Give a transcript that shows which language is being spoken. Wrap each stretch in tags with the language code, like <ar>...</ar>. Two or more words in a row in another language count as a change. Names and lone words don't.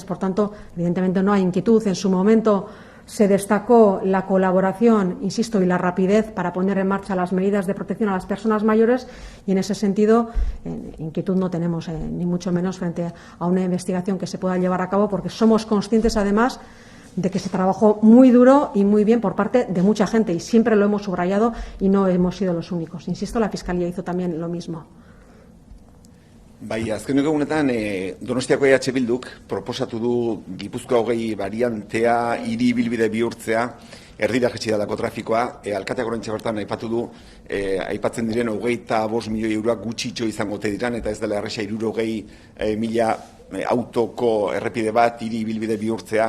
<es>Por tanto, evidentemente no hay inquietud. En su momento se destacó la colaboración, insisto, y la rapidez para poner en marcha las medidas de protección a las personas mayores, y en ese sentido inquietud no tenemos, ni mucho menos frente a una investigación que se pueda llevar a cabo, porque somos conscientes además de que se trabajó muy duro y muy bien por parte de mucha gente, y siempre lo hemos subrayado y no hemos sido los únicos. Insisto, la Fiscalía hizo también lo mismo.</es> <eu>Bai, azkeneko egunetan Donostiako EH Bilduk proposatu du Gipuzkoa 20 variantea hiri ibilbide bihurtzea, erdira jaitsi delako trafikoa. Alkateak oraintxe bertan aipatu du, aipatzen diren 25 milioi euroak gutxitxo izango ote diran, eta ez dela erresa 60.000 autoko errepide bat hiri ibilbide bihurtzea.</eu>